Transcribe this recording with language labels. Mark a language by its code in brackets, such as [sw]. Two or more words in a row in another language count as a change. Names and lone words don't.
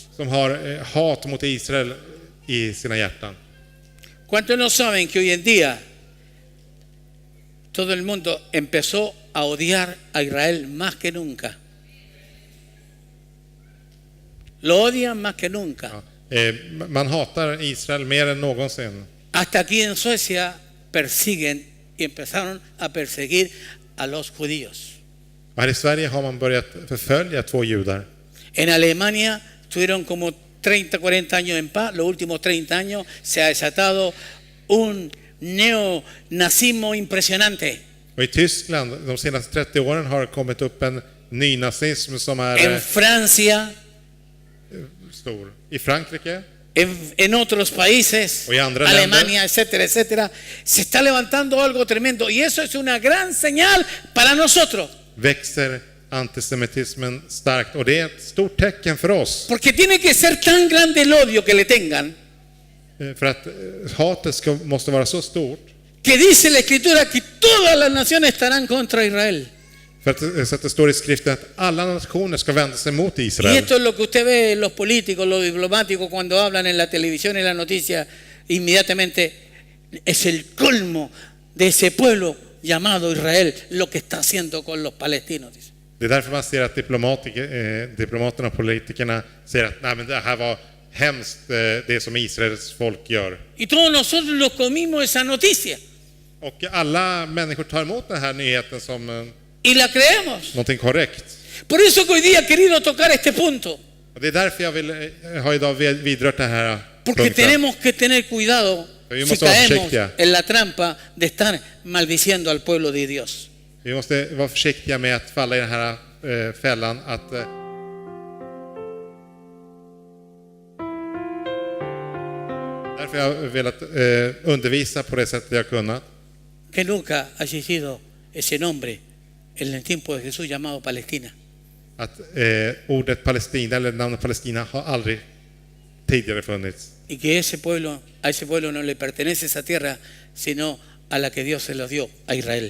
[sv] som har hat mot Israel i sina hjärtan. [es] ¿Cuántos no saben que hoy en día todo el mundo empezó a odiar a Israel más que nunca? Lo odian más que nunca. [sv] Ja. Man hatar Israel mer än någonsin. [es] Hasta aquí en Suecia persiguen y empezaron a perseguir a los judíos. [sv] Och här i Sverige har man börjat förfölja 2 judar. [es] En Alemania tuvieron como 30, 40 años en paz. Los últimos 30 años se ha desatado un neonazismo impresionante. [sv] Och i Tyskland de senaste 30 åren har det kommit upp en nynazism som är [es] En Francia, [sv] stor. I Frankrike [es] en otros países, [sv] Och i andra [es] Alemania, etcétera, etcétera, se está levantando algo tremendo. Y eso es una gran señal para nosotros. [sv] växer antisemitismen starkt och det är ett stort tecken för oss. [es] Porque tiene que ser tan grande el odio que le tengan, [sv] För att hatet måste vara så stort. [es] que dice la Escritura que todas las naciones estarán contra Israel. [sv] För att, så att det står i skriften att alla nationer ska vända sig mot [es] Y [sv] Israel. [es] esto es lo que usted ve en los políticos, los diplomáticos, cuando hablan en la televisión y en la noticia, inmediatamente es el colmo de ese pueblo llamado Israel, lo que está haciendo con los palestinos. Dice. [sv] Det är därför man ser att diplomaterna och politikerna säger att nej, men det här var hemskt det som Israels folk gör. [es] Y todos nosotros nos comimos esa noticia [sv] Och alla människor tar emot den här nyheten som [es] y la creemos. [sv] någonting korrekt. [es] Por eso que hoy día he querido tocar este punto, [sv] Och det är därför jag har idag vidrört den här [es] porque [sv] punkten. [es] tenemos que tener cuidado [sv] Vi [es] si [sv] måste vara [es] caemos [sv] försiktiga. [es] en la trampa de estar maldiciendo al pueblo de Dios. [sv] Vi måste vara försiktiga med att falla i den här fällan att därför har jag velat undervisa på det sättet jag kunnat. [es] Que nunca ha existido ese nombre en el tiempo de Jesús llamado Palestina. [sv] Att ordet Palestina eller namnet Palestina har aldrig tidigare funnits. [es] Y que a ese pueblo no le pertenece esa tierra, sino a la que Dios se los dio, a Israel.